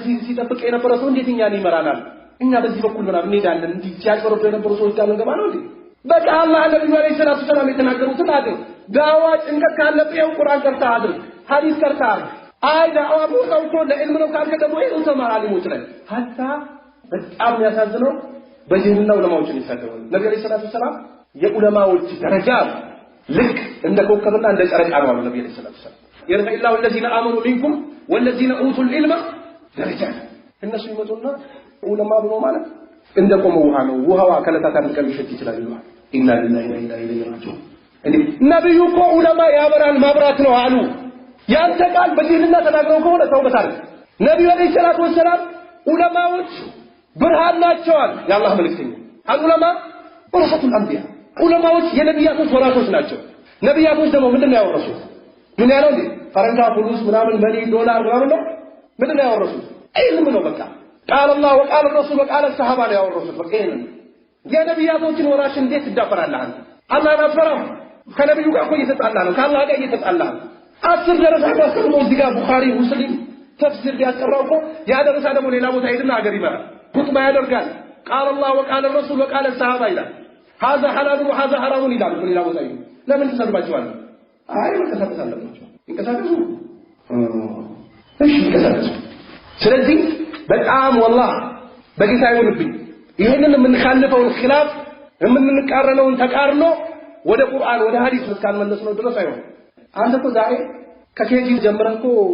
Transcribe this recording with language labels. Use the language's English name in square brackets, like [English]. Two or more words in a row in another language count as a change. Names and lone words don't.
[Amharic] ሲጠብቅ የነበረ ሰው እንዴት እኛን ይመራናል እኛ በዚህ በኩል ምናምን እንሄዳለን እንዲህ ሲያቀርቡ የነበሩ ሰዎች ጋር እንገባ ነው እንዴ በቃ አላህ ነብዩ [Arabic] عليه الصلاة السلام [Amharic] የተናገሩትን አድርግ ዳዋ ጭንቀት ካለብህ ቁርአን ቀርታ አድርግ ሐዲስ ቀርታ አድርግ አይ ዳዋ ቦታው እኮ ለዕልም ነው ካልከ ደግሞ ይሄው ተማር አሊሞች ላይ ሐታ በጣም ያሳዝነው በጅህልና ዑለማዎችን ይሳደባሉ ነብዩ [Arabic] عليه الصلاة السلام [Amharic] የዑለማዎች ደረጃ ልክ እንደ ኮከብና እንደ ጨረቃ ነው አሉ ነብዩ [Arabic] عليه الصلاة السلام يرفع الله الذين آمنوا منكم والذين أوتوا العلم درجات الناس يمتون علماء بنو [Amharic] ማለት እንደቆመ ውሃ ነው ውሃው አከለታት አንቀም ይሸት ይችላል ይላል [Arabic] إنا لله وإنا إليه راجعون [Amharic] እንዴ ነብዩ እኮ ዑለማ ያበራል ማብራት ነው አሉ ያንተ ቃል በዲንና ተናግረው ከሆነ ተውበት አለ ነብዩ [Arabic] عليه الصلاة والسلام [Amharic] ዑለማዎች ብርሃን ናቸዋል ያላህ መልእክተኛ ዑለማ [Arabic] ورثة الأنبياء [Amharic] ዑለማዎች የነብያቶች ወራሾች ናቸው ነብያቶች ደግሞ ምንድነው ያወረሱት ምን ያለው እንዴ ፈረንካ ፉሉስ ምናምን [English] money dollar [Amharic] ምናምን ነው ምንድነው ያወረሱት ዒልም ነው በቃ [Arabic] قال الله وقال الرسول وقال الصحابه لا يورثوا [Amharic] በቃ يا ነብያቶችን ወራሽ እንዴት ትዳፈራለህ አንተ አላህን አትፈራም ከነብዩ ጋር እኮ እየተጣላ ነው ከአላህ ጋር እየተጣላ ነው 10 ደረጃ አስቀምጦ እዚህ ጋር ቡኻሪ ሙስሊም ተፍሲር ቢያቀርበው እኮ ያ ደረጃ ደግሞ ሌላ ቦታ ሄድና ሀገር ይመራል ኹጥባ ያደርጋል [Arabic] قال الله وقال الرسول وقال الصحابه [Amharic] ይላል [Arabic] هذا حلال وهذا حرام [Amharic] ይላል ሌላ ቦታ ይሄድ ለምን ተሰልባችኋል አይ መከሰስ አለባችሁ እንከሳከሱ እሺ እንከሳከሱ ስለዚህ በጣም والله በጌታ ይሁንብኝ ይሄንን የምንखाልፈውን ኺላፍ የምንቃረነውን ተቃርኖ ወደ ቁርአን ወደ ሐዲስ እስካልመለስ ነው ድረስ አይሆን አንተ እኮ ዛሬ ከኬጂ ጀምረህ እኮ